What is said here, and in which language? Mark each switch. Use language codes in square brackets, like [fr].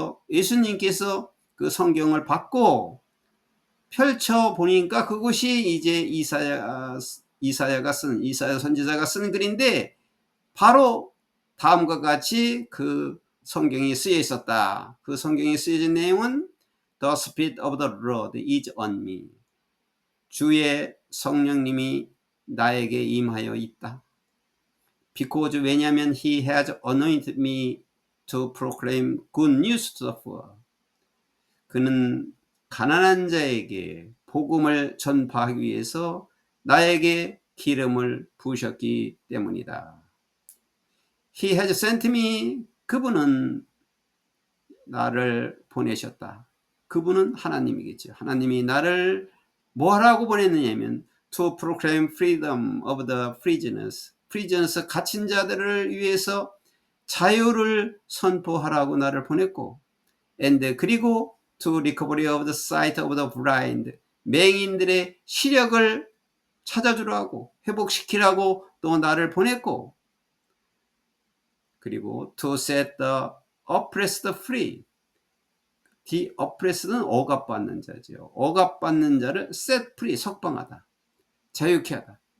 [ko] 예수님께서 그 성경을 받고 펼쳐 보니까 그것이 이제 이사야 선지자가 쓴 글인데, 바로 다음과 같이 그 성경이 쓰여 있었다. 그 성경이 쓰여진 내용은 [en] The Spirit of the Lord is on me. [ko] 주의 성령님이 나에게 임하여 있다. [en] Because [ko] 왜냐하면 [en] He has anointed me to proclaim good news to the poor. [ko] 그는 가난한 자에게 복음을 전파하기 위해서 나에게 기름을 부으셨기 때문이다. [en] He has sent me. [ko] 그분은 나를 보내셨다. 그분은 하나님이겠죠. 하나님이 나를 뭐하라고 보냈느냐면 [en] to proclaim freedom of the prisoners. prisoners, [ko] 갇힌 자들을 위해서 자유를 선포하라고 나를 보냈고, [en] and [ko] 그리고 [en] to recovery of the sight of the blind. [ko] 맹인들의 시력을 찾아주라고, 회복시키라고 또 나를 보냈고, 그리고 [en] to set the oppressed free. [ko] The oppressed는 억압받는 자죠. 억압받는 자를 [en] set free, [ko] 석방하다, 자유케 하다.